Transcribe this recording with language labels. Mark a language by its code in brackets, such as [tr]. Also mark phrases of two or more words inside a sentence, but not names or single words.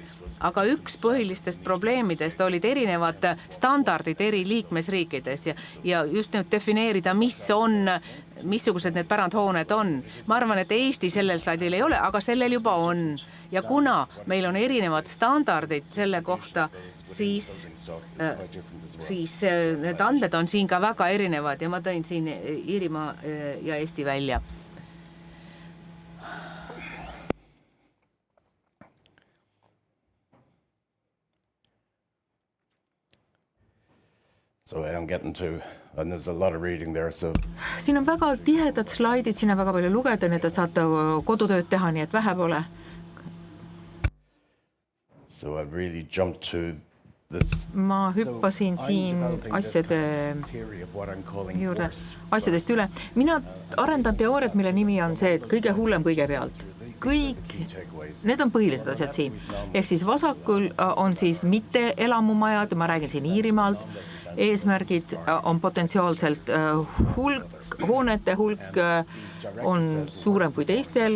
[et] Aga üks põhilistest probleemidest olid erinevad standardid eri liikmesriikides ja just nüüd defineerida, missugused need pärandhooned on. Ma arvan, et Eesti sellel slaidil ei ole, aga sellel juba on. Ja kuna meil on erinevad standardid selle kohta, siis need andmed on siin ka väga erinevad ja ma tõin siin Iirimaa ja Eesti välja. [en] So I am getting to, and there's a lot of reading there, so [et] siin on väga tihedad slaidid, siin on väga palju lugeda, nii et te saate kodutööd teha, nii et vähe pole. [en] So I really jumped to this. [et] Ma hüppasin siin asjade juurde, asjadest üle. Mina arendan teooriat, mille nimi on see, et kõige hullem kõigepealt. Need on põhilised asjad siin. Ehk siis vasakul on siis mitte elamumajad, ma räägin siin Iirimaalt, eesmärgid on potentsiaalselt hoonete hulk on suurem kui teistel.